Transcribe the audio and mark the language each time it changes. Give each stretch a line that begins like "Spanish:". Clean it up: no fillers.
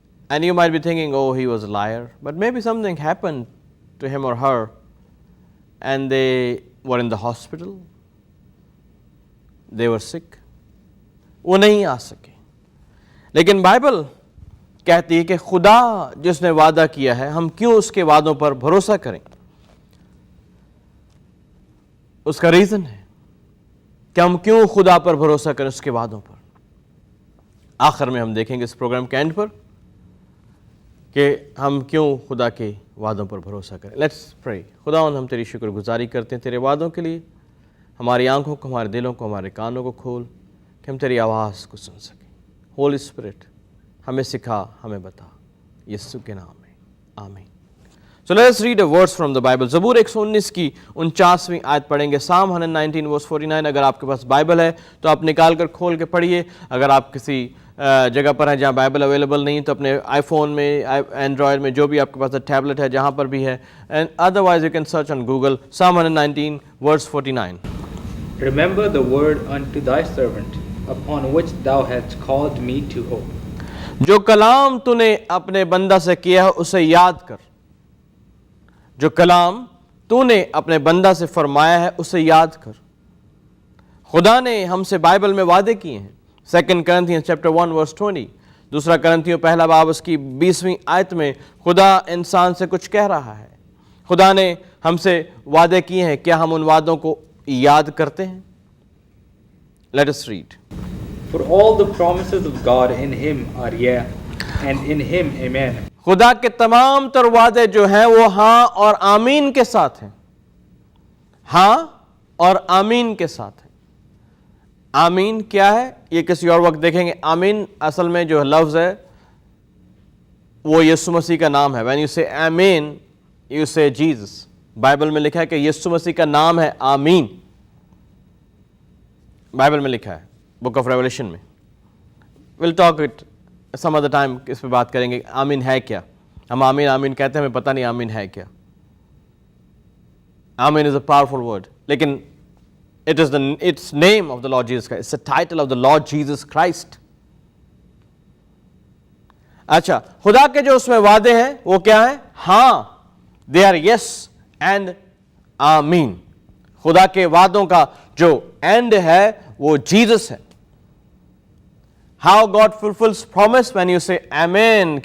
English: And you might be thinking, oh, he was a liar. But maybe something happened to him or her and they were in the hospital. They were sick.
Urdu: وہ نہیں آ سکے. لیکن Bible کہتی ہے کہ خدا جس نے وعدہ کیا ہے ہم کیوں اس کے وعدوں پر بھروسہ کریں؟ اس کا ریزن ہے کہ ہم کیوں خدا پر بھروسہ کریں اس کے وعدوں پر. آخر میں ہم دیکھیں گے اس پروگرام کے اینڈ پر کہ ہم کیوں خدا کے وعدوں پر بھروسہ کریں.
English: Let's pray.
Urdu: خداوند ہم تیری شکر گزاری کرتے ہیں تیرے وعدوں کے لیے. ہماری آنکھوں کو، ہمارے دلوں کو، ہمارے کانوں کو کھول کہ ہم تیری آواز کو سن سکیں. ہولی اسپرٹ ہمیں سکھا، ہمیں بتا، یسوع کے نام میں آمین.
English: So let us read a verse from the Bible.
Urdu: زبور 119 کی 49ویں آیت پڑھیں گے.
English: Psalm 119 verse 49.
Urdu: اگر آپ کے پاس بائبل ہے تو آپ نکال کر کھول کے پڑھیے. اگر آپ کسی جگہ پر ہیں جہاں بائبل اویلیبل نہیں تو اپنے آئی فون میں، اینڈرائڈ میں، جو بھی آپ کے پاس ٹیبلٹ ہے جہاں پر بھی ہے.
English: And otherwise you can search on Google. Psalm 119 verse 49. Remember the word unto thy servant, upon which thou hast called me to hope.
Urdu: جو کلام تو نے اپنے بندہ سے کیا ہے اسے یاد کر. جو کلام تو نے اپنے بندہ سے فرمایا ہے اسے یاد کر. خدا نے ہم سے بائبل میں وعدے کیے ہیں.
English: 2 Corinthians chapter 1 verse 20.
Urdu: دوسرا کرنتھیوں پہلا باب اس کی 20ویں آیت میں خدا انسان سے کچھ کہہ رہا ہے. خدا نے ہم سے وعدے کیے ہیں، کیا ہم ان وعدوں کو یاد کرتے ہیں؟
English: Let us read. For all the promises of God in him are yea, and in him amen.
Urdu: خدا کے تمام تر وعدے جو ہیں وہ ہاں اور آمین کے ساتھ ہیں. ہاں اور آمین کے ساتھ ہیں. آمین کیا ہے یہ کسی اور وقت دیکھیں گے. آمین اصل میں جو لفظ ہے وہ یسوع مسیح کا نام ہے.
English: When you say amen you say Jesus.
Urdu: بائبل میں لکھا ہے کہ یسوع مسیح کا نام ہے آمین. بائبل میں لکھا ہے بک آف ریولیشن میں.
English: we'll talk it some other time.
Urdu: اس پہ بات کریں گے آمین ہے کیا. ہم آمین آمین کہتے ہیں، ہمیں پتہ نہیں آمین ہے کیا.
English: Amen is a powerful word. لیکن it's name of the Lord Jesus Christ. It's the title of the Lord Jesus Christ.
Urdu: اچھا، خدا کے جو اس میں وعدے ہیں وہ کیا ہیں؟ ہاں،
English: they are yes and
Urdu: آمین. خدا کے وعدوں کا جو اینڈ ہے وہ جیزس ہے.
English: How God fulfills promise when you say Amen.